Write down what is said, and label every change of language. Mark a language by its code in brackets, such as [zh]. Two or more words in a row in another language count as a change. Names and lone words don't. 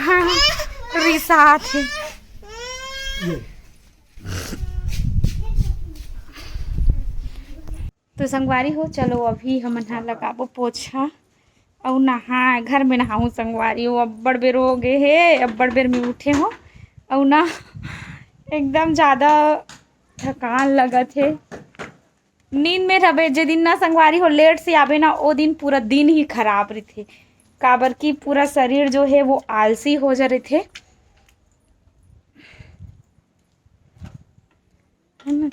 [hne] हाँ रिसात है। तो संगवारी हो चलो अभी हम नहा लगाबो पोछा और नहा घर में नहाऊँ संगवारी हो। अब्बड़ बेर हो गए है, अब्बड़ बेर में उठे हो और ना एकदम ज़्यादा थकान लगत है। नींद में रहे जे दिन ना संगवारी हो लेट से आवे ना वो दिन पूरा दिन ही खराब रहे थे। काबर की पूरा शरीर जो है वो आलसी हो जा रहे थे है ना।